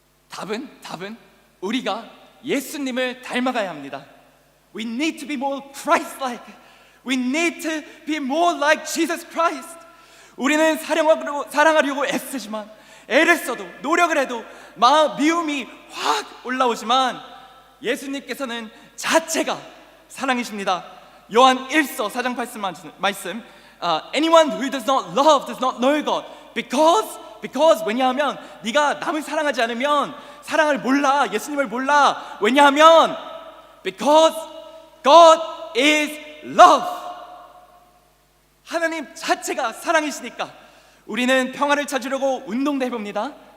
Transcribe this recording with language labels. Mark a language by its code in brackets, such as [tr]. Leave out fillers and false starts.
[ko] 답은 우리가 예수님을 닮아가야 합니다. [en] We need to be more Christ-like. We need to be more like Jesus Christ. [ko] 우리는 사랑하려고 애쓰지만, 애를 써도 노력을 해도 미움이 확 올라오지만 예수님께서는 자체가 사랑이십니다. 요한 1서 4장 8절 말씀, [en] Anyone who does not love does not know God. Because [ko] 왜냐하면 네가 남을 사랑하지 않으면 사랑을 몰라, 예수님을 몰라. 왜냐하면 [en] Because God is love. [ko] 하나님 자체가 사랑이시니까 우리는 평화를 찾으려고 운동도 해봅니다.